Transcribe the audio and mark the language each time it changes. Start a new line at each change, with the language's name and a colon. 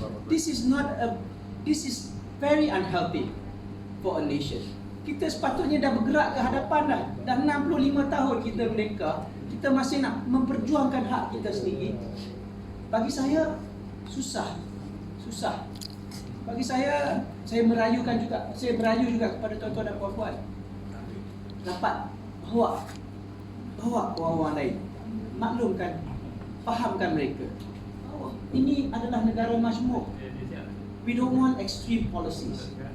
English: This is very unhealthy for a nation.
Malay: Kita sepatutnya dah bergerak ke hadapan dah. Dah 65 tahun kita merdeka, kita masih nak memperjuangkan hak kita sendiri. Bagi saya susah. Bagi saya merayu juga kepada tuan-tuan dan puan-puan. Dapat bawa orang-orang lain, maklumkan, fahamkan mereka. Ini adalah negara majmuk.
English: We don't want extreme policies.